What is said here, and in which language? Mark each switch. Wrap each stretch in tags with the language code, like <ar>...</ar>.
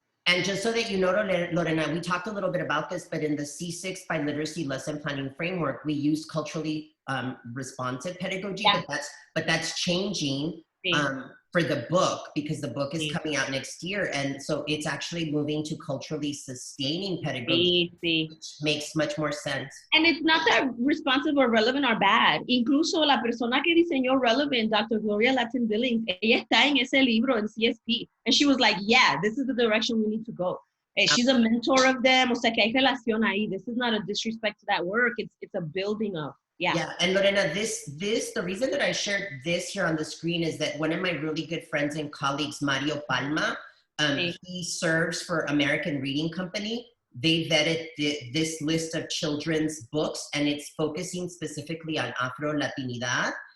<en>And just so that you know, Lorena, we talked a little bit about this, but in the C6 by Literacy lesson planning framework, we used culturally responsive pedagogy, Yeah. but that's changing for the book, because the book is coming out next year. And so it's actually moving to culturally sustaining pedagogy, which makes much more sense. And it's not that responsive or relevant or bad.</en> <es>Incluso la persona que diseñó Relevant, Dr. Gloria Latin Billings, ella está en ese libro in CSP.</es> <en>And she was like, yeah, this is the direction we need to go. She's a mentor of them.</en> <es>O sea, que hay relación ahí.</es> <en>This is not a disrespect to that work. It's a building of. Yeah, and Lorena, the reason that I shared this here on the screen is that one of my really good friends and colleagues, Mario Palma, he serves for American Reading Company. They vetted this list of children's books, and it's focusing specifically on Afro-Latinidad.</en>